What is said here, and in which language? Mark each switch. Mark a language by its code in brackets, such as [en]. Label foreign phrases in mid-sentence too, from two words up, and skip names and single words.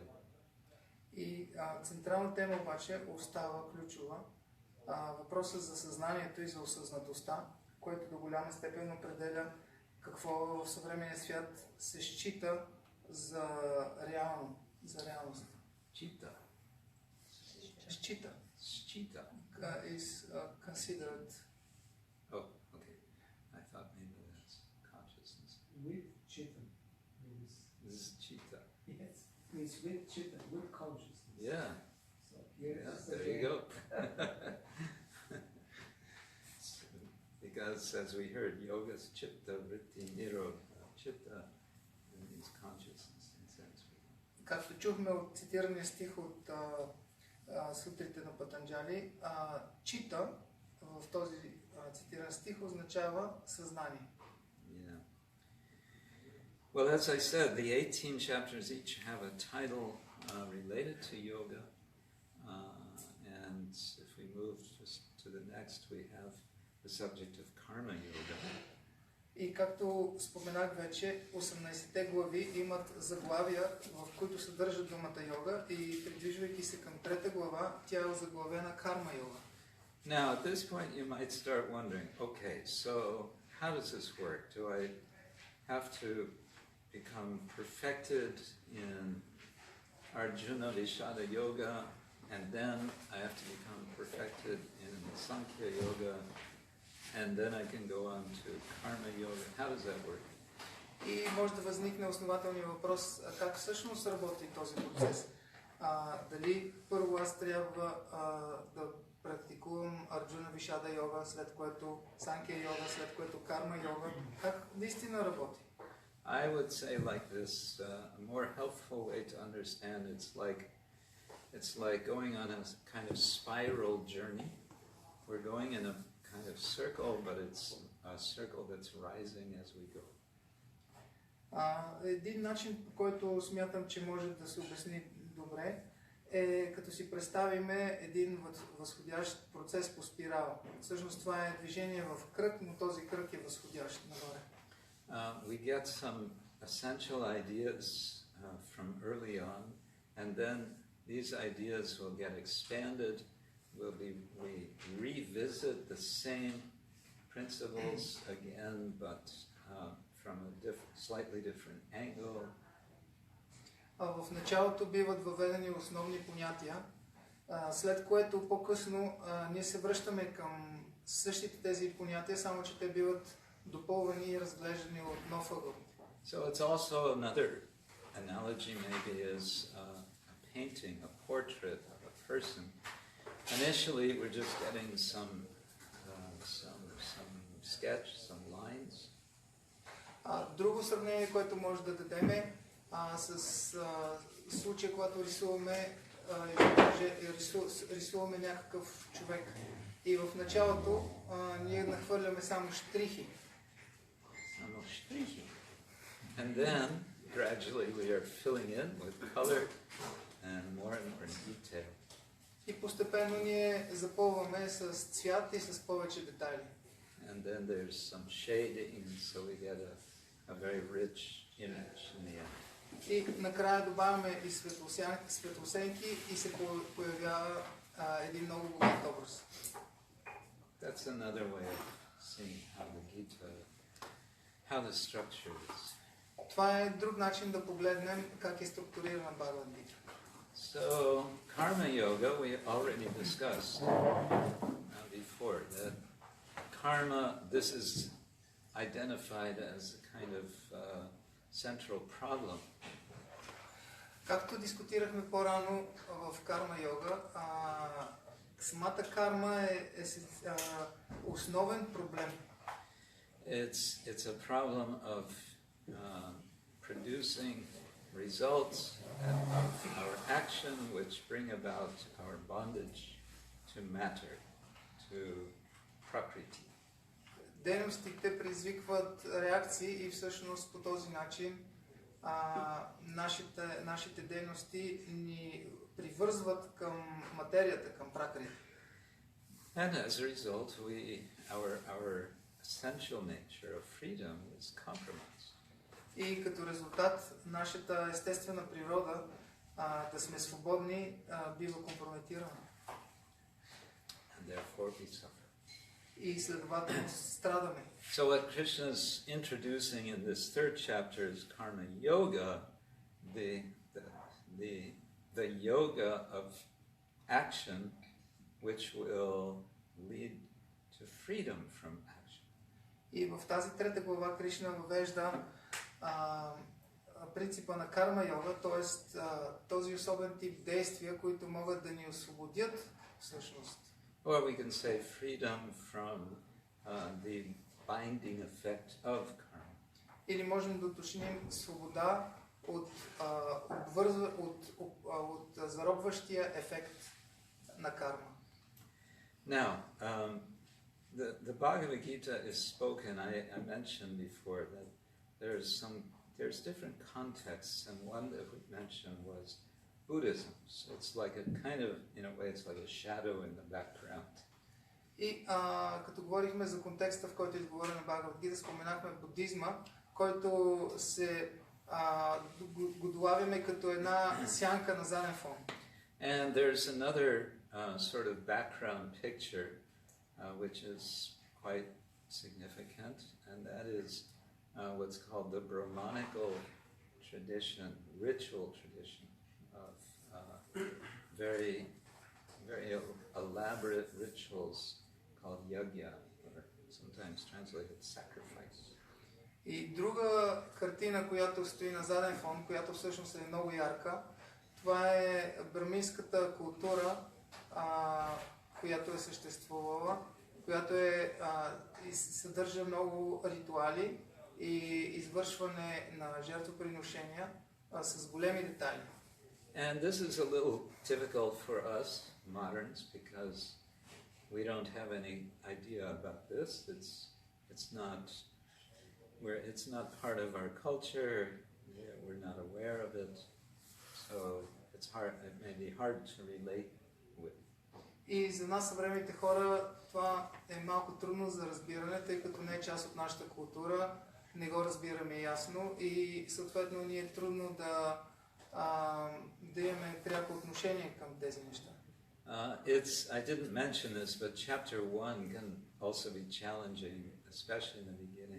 [bg] И централна тема обаче остава ключова. Въпросът за съзнанието и за осъзнатостта, което до голяма степен определя какво в съвременния свят се счита за реално, за реалност. Chitta. Счита. Chitta. [en] Is considered. Oh, okay. I thought maybe that's consciousness. With chitta. This is chitta. Yes. It's with chitta, with consciousness. Yeah. So here There you go. Because as we heard, [sa] yoga's chitta, vritti, nirodha. [en] Chitta means consciousness in sense. [bg] Както чухме от цитирания стих от сутрите на Патанджали, чита в този цитиран стих означава съзнание. [en] Yeah. Well, as I said, the 18 chapters each have a title related to yoga, and to the next, we have the subject of karma yoga. [bg] И както споменах вече, 18-те глави имат заглавия, в които съдържат думата йога, и придвижвайки се към трета глава, тя е озаглавена карма йога. [en] Now, at this point, you might start wondering, okay, so how does this work? Do I have to become perfected in Arjuna Vishada Yoga, and then I have to become perfected in Sankhya Yoga, and then I can go on to Karma Yoga? How does that work? [bg] И може да възникне основателният въпрос, как всъщност работи този процес. Дали първо аз трябва да практикувам Арджуна Вишада йога, след което Санкия йога, след което Карма йога. Как наистина работи? [en] I would say like this, a more helpful way to understand it's like going on a kind of spiral journey. We're going in a kind of circle, but it's a circle that's rising as we go. [bg] Един начин, по който смятам, че може да се обясни добре, е като си представиме един възходящ процес по спирала. Всъщност това е движение в кръг, но този кръг е възходящ нагоре. [en] We get some essential ideas from early on, and then these ideas will get expanded. We revisit the same principles again, but from a slightly different angle. [bg] В началото биват въведени основни понятия, след което по-късно ние се връщаме към същите тези понятия, само че те биват допълвани и разглеждани от нов ъгъл. [en] So it's also another analogy maybe is a painting, a portrait of a person. Initially we're just getting some sketch, some lines. [bg] Друго сравнение, което може да дадем е с случая, когато рисуваме някакъв човек. И в началото ние нахвърляме само штрихи. [en] And then gradually we are filling in with color and more detail. [bg] И постепенно ние запълваме с цвят и с повече детайли. [en] And then there's some shading, so we get a very rich image in the end. [bg] И накрая добавяме и светлосенки и се появява един много богат образ. [en] That's another way of seeing how the Gita, how the structure is. [bg] Това е друг начин да погледнем как е структурирана Bhagavad-gita. [en] So, karma yoga we already discussed before that karma, this is identified as a kind of central problem. [bg] Както дискутирахме по-рано в карма йога, самата карма е основен проблем. [en] It's a problem of producing results of our action which bring about our bondage to matter, to prakriti. [bg] Дейностите предизвикват реакции и всъщност по този начин нашите дейности ни привързват към материята, към пракрити. [en] And as a result, our essential nature of freedom is compromised. [bg] И като резултат, нашата естествена природа да сме свободни бива компрометирана. [en] And therefore we suffer. [bg] И следователно страдаме. [en] So what Krishna is introducing in this third chapter is karma yoga, the yoga of action, which will lead to freedom from action. [bg] И в тази трета глава Кришна въвежда принципа на карма йога, т.е. този особен тип действия, които могат да ни освободят всъщност. [en] Or we can say freedom from the binding effect of karma. [bg] Или можем да уточним свобода от заробващия ефект на карма. [en] Now, the Bhagavad-gita is spoken. I mentioned before that there's different contexts, and one that we mentioned was Buddhism. So it's like a kind of, in a way, it's like a shadow in the background. [bg] И като говорихме за контекста, в който е изговорена Bhagavad-gita, споменахме будизма, който се го долавяме като една сянка на заден фон. [en] And there's another sort of background picture which is quite significant, and that is what's called the Brahmanical tradition, ritual tradition of very, very elaborate rituals called yogya, or sometimes translated sacrifice. [bg] И друга картина, която стои на заден фон, която всъщност е много ярка, това е браминската култура, която е съществувала, която съдържа много ритуали и извършване на жертвоприношения с големи детайли. [en] And this is a little difficult for us moderns because we don't have any idea about this. It's not part of our culture. We're not aware of it, so it's hard. It may be hard to relate with. [bg] И за нас съвременните хора това е малко трудно за разбиране, тъй като не е част от нашата култура, не го разбираме ясно и съответно ни е трудно да имаме пряко отношение към тези неща. [en] I didn't mention this, but chapter 1 can also be challenging, especially in the beginning.